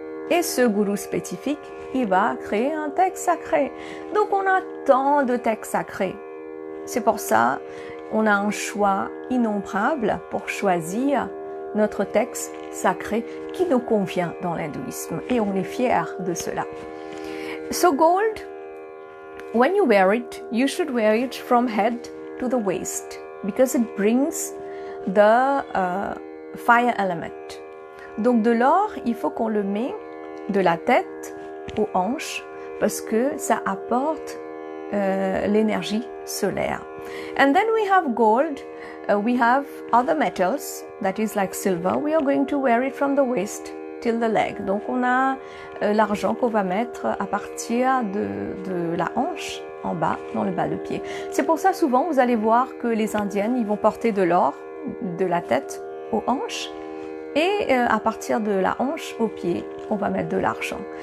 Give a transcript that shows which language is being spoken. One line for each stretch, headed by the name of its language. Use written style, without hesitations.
French: Et ce gourou spécifique, il va créer un texte sacré. Donc on a tant de textes sacrés. C'est pour ça on a un choix innombrable pour choisir notre texte sacré qui nous convient dans l'hindouisme et on est fiers de cela.
English: So gold, when you wear it, you should wear it from head to the waist because it brings the fire element.
French: Donc de l'or, il faut qu'on le met de la tête aux hanches parce que ça apporte l'énergie solaire.
English: And then we have gold, we have other metals, that is like silver. We are going to wear it from the waist till the leg.
French: Donc on a l'argent qu'on va mettre à partir de la hanche en bas, dans le bas de pied. C'est pour ça souvent vous allez voir que les Indiennes, ils vont porter de l'or de la tête aux hanches et à partir de la hanche aux pieds, on va mettre de l'argent.